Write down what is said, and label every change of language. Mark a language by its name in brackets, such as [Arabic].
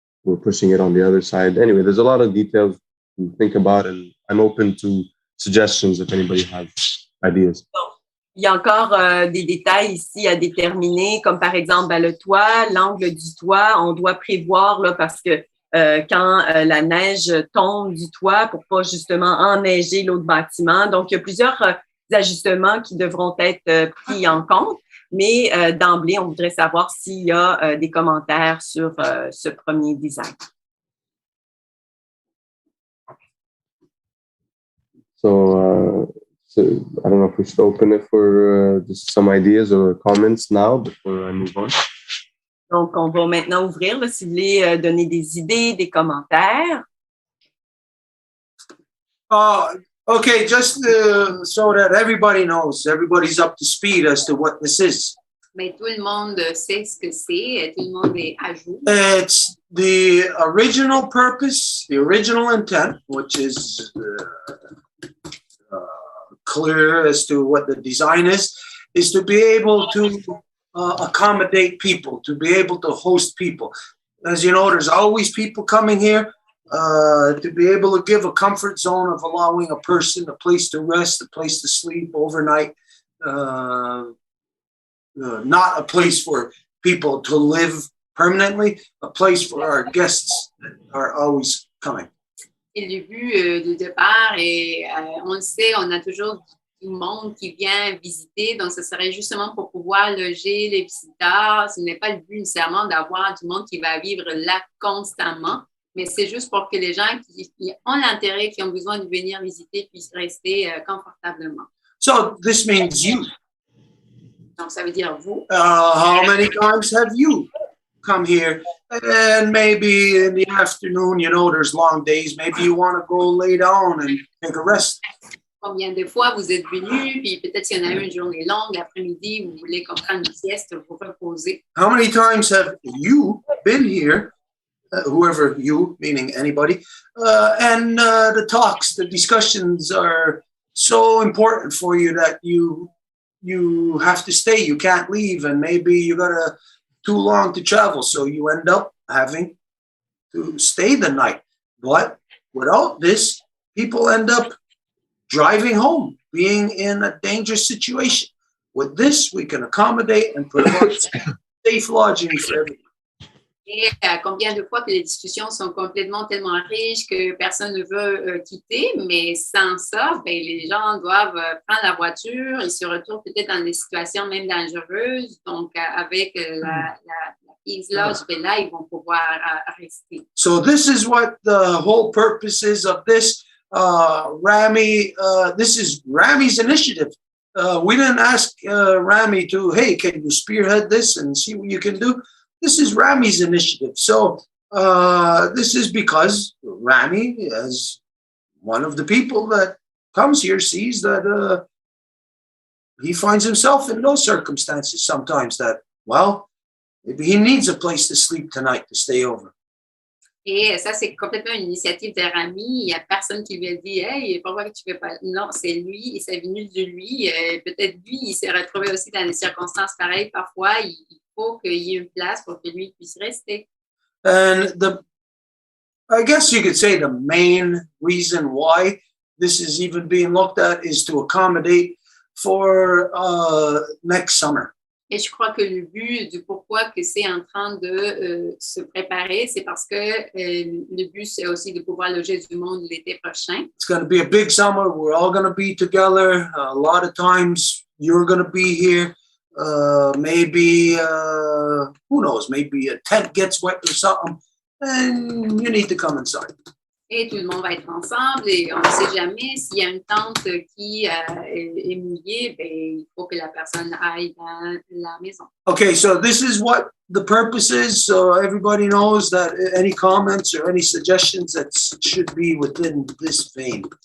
[English] We're pushing it on the other side. Anyway, there's a lot of details to think about, and I'm open to suggestions if anybody has ideas. [French] Il y a encore des détails ici à déterminer, comme par exemple le toit, l'angle du toit. On doit prévoir là, parce que quand la neige tombe du toit pour pas justement enneiger l'autre bâtiment. Donc, il y a plusieurs ajustements qui devront être pris en compte. Mais d'emblée, on voudrait savoir s'il y a des commentaires sur ce premier design. [English] So I don't know if we should open it for just some ideas or comments now before I move on. [French] Donc, on va maintenant ouvrir, là, si vous voulez donner des idées, des commentaires. [English] Okay, just so that everybody knows, everybody's up to speed as to what this is. [French] Mais tout le monde sait ce que c'est, tout le monde est à jour. [English] It's the original purpose, the original intent, which is clear as to what the design is to be able to accommodate people, to be able to host people. As you know, there's always people coming here. to be able to give a comfort zone of allowing a person a place to rest, a place to sleep overnight, not a place for people to live permanently, a place for our guests that are always coming. [French] Et le but de départ, et on le sait, on a toujours du monde qui vient visiter, donc ce serait justement pour pouvoir loger les visiteurs. Ce n'est pas le but nécessairement d'avoir du monde qui va vivre là constamment, mais c'est juste pour que les gens qui ont l'intérêt, qui ont besoin de venir visiter, puissent rester confortablement. [English] So this means you. [French] Donc ça veut dire vous. [English] How many times have you come here? And maybe in the afternoon, you know, there's long days. Maybe you want to go lay down and take a rest. [French] Combien de fois vous êtes venus, puis peut-être s'il y en a une journée longue, l'après-midi, vous voulez prendre une sieste, vous reposer. [English] How many times have you been here, whoever you, meaning anybody, and the talks, the discussions are so important for you that you have to stay, you can't leave, and maybe you got too long to travel, so you end up having to stay the night. But without this, people end up driving home, being in a dangerous situation. With this, we can accommodate and provide safe lodging for everyone. [French] Et combien de fois que les discussions sont complètement tellement riches que personne ne veut quitter, mais sans ça, ben, les gens doivent prendre la voiture, ils se retrouvent peut-être dans des situations même dangereuses. Donc, avec la Peace Lodge, ben là, ils vont pouvoir rester. [English] So this is what the whole purpose is of this. Rami, this is Rami's initiative. We didn't ask Rami to, hey, can you spearhead this and see what you can do? This is Rami's initiative. So this is because Rami, as one of the people that comes here, sees that he finds himself in those circumstances sometimes that, well, maybe he needs a place to sleep tonight, to stay over. [French] Et ça, c'est complètement une initiative de Rami. Il n'y a personne qui lui a dit « Hey, pourquoi tu ne fais pas? » Non, c'est lui, et c'est venu de lui. Peut-être lui, il s'est retrouvé aussi dans des circonstances pareilles. Parfois, il faut qu'il y ait une place pour que lui puisse rester. [English] And I guess you could say the main reason why this is even being looked at is to accommodate for next summer. [French] Et je crois que le but du pourquoi que c'est en train de se préparer, c'est parce que le but, c'est aussi de pouvoir loger du monde l'été prochain. [English] It's going to be a big summer. We're all going to be together. A lot of times you're going to be here. Maybe, who knows, maybe a tent gets wet or something, and you need to come inside. [French] Et tout le monde va être ensemble et on ne sait jamais s'il y a une tente qui est mouillée, ben, il faut que la personne aille dans la maison. [English] Okay, so this is what the purpose is. So everybody knows that any comments or any suggestions that should be within this vein.